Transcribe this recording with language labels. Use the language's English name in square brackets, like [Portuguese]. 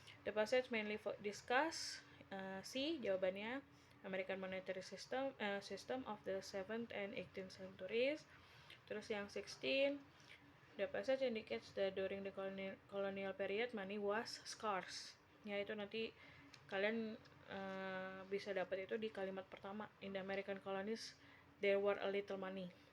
[English] The passage mainly discuss C [Indonesian] jawabannya [English] American monetary system of the 7th and 18th centuries. [Indonesian] Terus yang 16, [English] the passage indicates that during the colonial period money was scarce. [Indonesian] Ya itu nanti kalian bisa dapat itu di kalimat pertama. [English] In the American colonies there were little money.